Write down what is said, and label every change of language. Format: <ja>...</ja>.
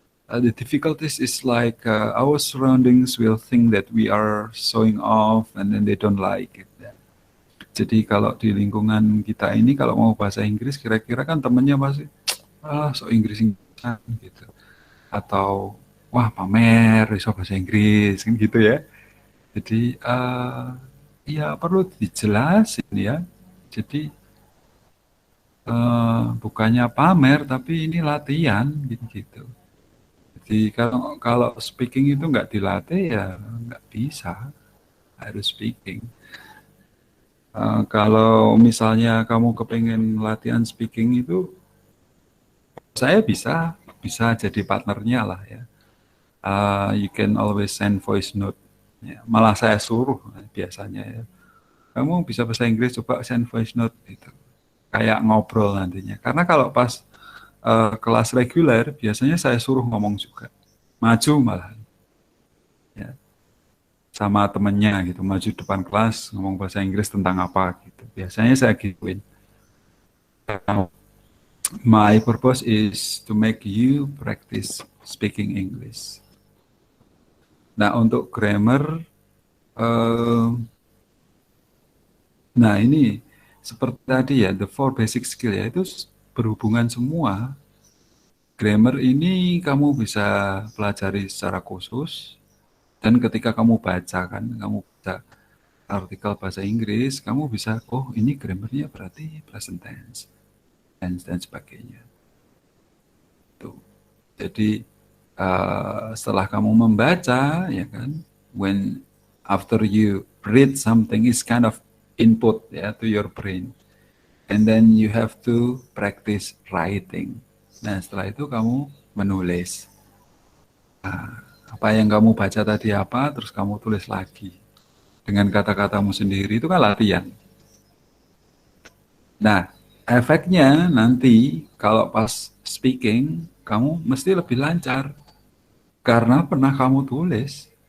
<en>The difficulties is like our surroundings will think that we are showing off and then they don't like it.</en> <id>Jadi kalau di lingkungan kita ini kalau mau bahasa Inggris kira-kira kan temennya pasti so Inggris-Inggrisan gitu. Atau wah pamer iso bahasa Inggris kan gitu ya. Jadi ya perlu dijelasin ya. Jadi bukannya pamer tapi ini latihan gitu. Jadi kalau speaking itu nggak dilatih ya nggak bisa, harus speaking. Kalau misalnya kamu kepengen latihan speaking itu, saya bisa jadi partnernya lah ya.</id> <en>You can always send voice note.</en> <id>Ya, malah saya suruh biasanya ya. Kamu bisa bahasa Inggris, coba</id> <en>send voice note</en> <id>gitu. Kayak ngobrol nantinya. Karena kalau pas kelas reguler, biasanya saya suruh ngomong juga. Maju malah. Ya. Sama temennya gitu, maju depan kelas ngomong bahasa Inggris tentang apa gitu. Biasanya saya gituin.</id> <en>My purpose is to make you practice speaking English.</en> <id>Nah, untuk grammar, nah ini seperti tadi ya,</id> <en>the four basic skill</en> <id>ya, itu berhubungan semua. Grammar ini kamu bisa pelajari secara khusus, dan ketika kamu baca kan, kamu baca artikel bahasa Inggris, kamu bisa, oh ini grammarnya berarti present tense, dan sebagainya. Tuh. Jadi setelah kamu membaca, ya kan,</id> <en>after you read something is kind of input ya to your brain, and then you have to practice writing.</en> <id>Nah setelah itu kamu menulis. Nah, apa yang kamu baca tadi apa, terus kamu tulis lagi dengan kata-katamu sendiri, itu kan latihan. Nah efeknya nanti kalau pas speaking kamu mesti lebih lancar karena pernah kamu tulis.</id>